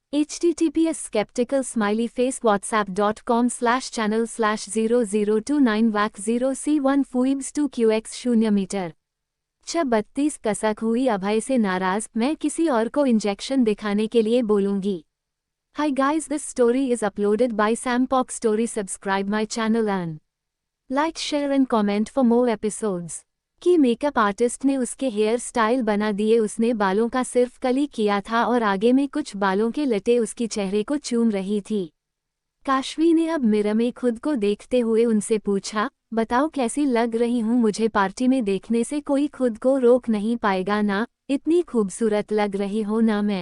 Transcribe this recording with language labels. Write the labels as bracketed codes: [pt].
[hi] https skeptical smiley face whatsapp.com/channel/0029 wac 0c1 fuibs 2qx 0 metre. 32 कसक हुई अभय से नाराज, मैं किसी और को इंजेक्शन दिखाने के लिए बोलूंगी। [en] Hi guys, this story is uploaded by Sampok Story. Subscribe my channel and like, share and comment for more episodes। [hi] कि मेकअप आर्टिस्ट ने उसके हेयर स्टाइल बना दिए, उसने बालों का सिर्फ कली किया था और आगे में कुछ बालों के लटे उसकी चेहरे को चूम रही थी। काशवी ने अब मिरर में खुद को देखते हुए उनसे पूछा, बताओ कैसी लग रही हूँ, मुझे पार्टी में देखने से कोई खुद को रोक नहीं पाएगा ना, इतनी खूबसूरत लग रही हो ना।